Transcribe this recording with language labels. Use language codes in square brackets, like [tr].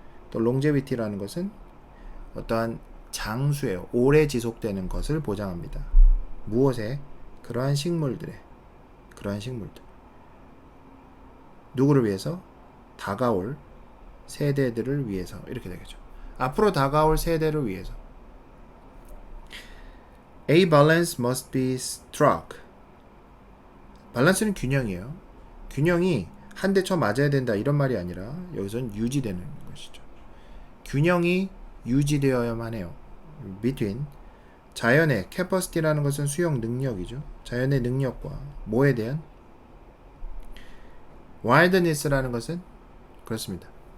[ko] 또 longevity라는 것은 어떠한 장수에 오래 지속되는 것을 보장합니다. 무엇에? 그러한 식물들. 누구를 위해서? 다가올 세대들을 위해서. 이렇게 되겠죠. 앞으로 다가올 세대를 위해서. [en] A balance must be struck. [ko] 밸런스는 균형이에요. 균형이 한 대 쳐 맞아야 된다 이런 말이 아니라 여기서는 유지되는 것이죠. 균형이 유지되어야만 해요. between 자연의 capacity라는 것은 수용 능력이죠. 자연의 능력과 뭐에 대한 wildness라는 것은 그렇습니다.